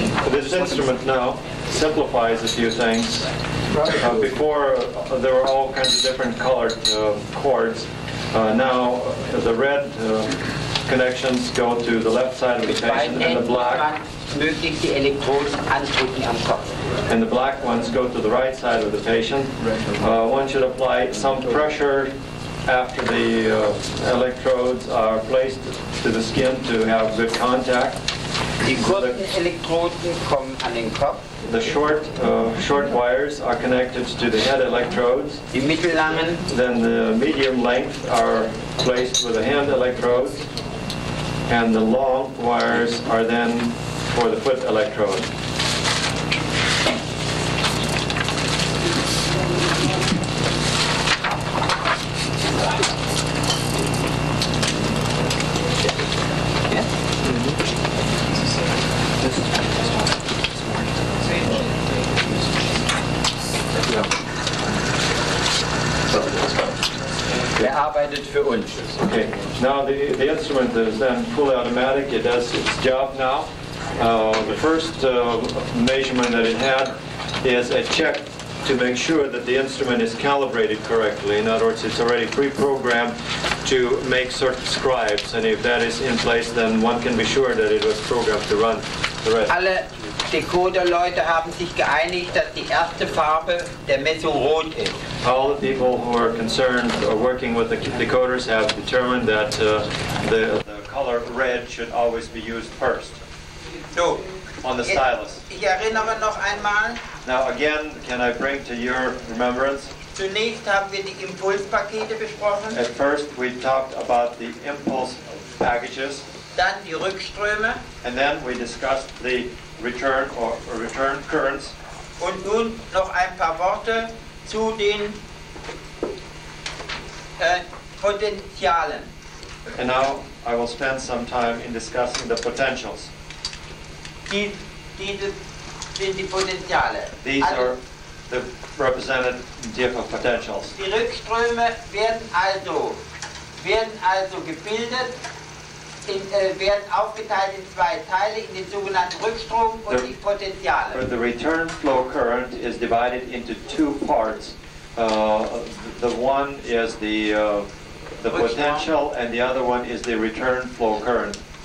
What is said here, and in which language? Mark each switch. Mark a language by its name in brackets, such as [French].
[English] This instrument now simplifies a few things. Before there were all kinds of different colored cords. Now the red connections go to the left side of the patient, and the black [German] möglichst die Elektroden andrücken am Kopf. [English] and the black ones go to the right side of the patient. One should apply some pressure after the electrodes are placed to the skin to have good contact. [German] Die kurzen Elektroden kommen an den Kopf. [English] The short wires are connected to the head electrodes. [German] Die mittellangen. [English] Then the medium length are placed with the hand electrodes. And the long wires are then for the foot electrode. [German] Arbeitet für uns. [English] Okay. Now the instrument is then fully automatic. It does its job now. The first measurement that it had is a check to make sure that the instrument is calibrated correctly. In other words, it's already pre-programmed to make certain scribes, and if that is in place, then one can be sure that it was programmed to run the rest. [German] Alle Decoder-Leute haben sich geeinigt, dass die erste Farbe der Messung rot ist. [English] All the people who are concerned or working with the decoders have determined that the color red should always be used first. So, on the stylus. [German] Ich erinnere noch einmal. [English] Now again, can I bring to your remembrance? [German] Zunächst haben wir die Impulspakete besprochen. [English] At first we talked about the impulse packages. [German] Dann die Rückströme. [English] And then we discussed the return currents. [German] Und nun noch ein paar Worte zu den Potentialen. [English] And now I will spend some time in discussing the potentials. [German] Diese sind die Potenziale. [English] These are the representative of potentials. [German] Die Rückströme werden also gebildet, werden aufgeteilt in zwei Teile, in den sogenannten Rückstrom und die Potenziale. [English] The return flow current is divided into two parts. The one is the potential, and the other one is the return flow current.